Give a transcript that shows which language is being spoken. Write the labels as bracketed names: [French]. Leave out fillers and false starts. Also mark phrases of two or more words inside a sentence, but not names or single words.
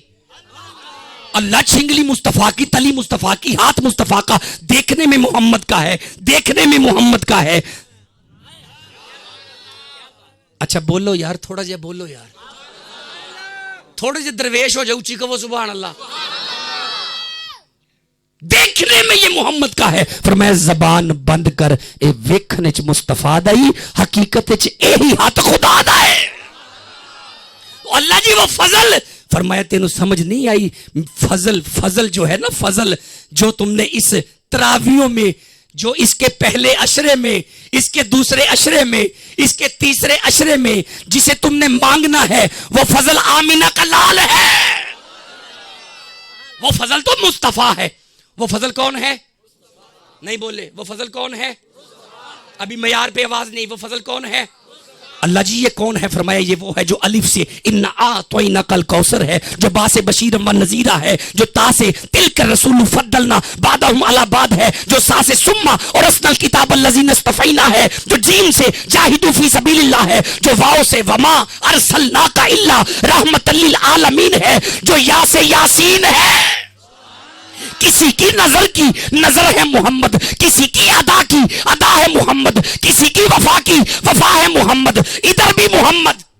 [Urdu] اللہ چھنگلی مصطفیٰ کی، تلی مصطفیٰ کی، ہاتھ مصطفیٰ کا، دیکھنے میں محمد کا ہے، دیکھنے میں محمد کا ہے۔ [Punjabi] اچھا بولو یار، تھوڑا جا بولو یار، تھوڑے جے درویش ہو جاؤ، اونچی کہو [Arabic] سبحان اللہ۔ [Urdu] دیکھنے میں یہ محمد کا ہے۔ فرمایا زبان بند کر، [Punjabi] اے ویکھنے چ مصطفیٰ دا ہی، حقیقت چ یہی ہاتھ خدا دا ہے۔ اللہ جی وہ فضل، فرمایا تینوں سمجھ نہیں آئی؟ [Urdu] فضل جو ہے نا، فضل جو تم نے اس تراویوں میں، جو اس کے پہلے عشرے میں، اس کے دوسرے عشرے میں، اس کے تیسرے عشرے میں جسے تم نے مانگنا ہے، وہ فضل آمینہ کا لال ہے۔ وہ فضل تو مصطفیٰ ہے۔ وہ فضل کون ہے؟ نہیں بولے، وہ فضل کون ہے؟ ابھی معیار پہ آواز نہیں، وہ فضل کون ہے؟ اللہ جی یہ کون ہے؟ فرمایا یہ وہ ہے جو الف سے [Arabic] انا اعطیناک الکوثر [Urdu] ہے، جو با سے [Arabic] بشیرا و نذیرا [Urdu] ہے، جو تا سے [Arabic] تلک الرسول فضلنا بعدهم علی بعد [Urdu] ہے، جو سا سے [Arabic] ثم اورثنا الکتاب الذین اصطفینا [Urdu] ہے، جو جیم سے [Arabic] جاہدوا فی سبیل اللہ [Urdu] ہے، جو واو سے [Arabic] وما ارسلناک الا رحمۃ للعالمین [Urdu] ہے، جو یا سے یاسین ہے۔ کسی کی نظر ہے محمد، کسی کی ادا ہے محمد، کسی کی وفا ہے محمد، ادھر بھی محمد۔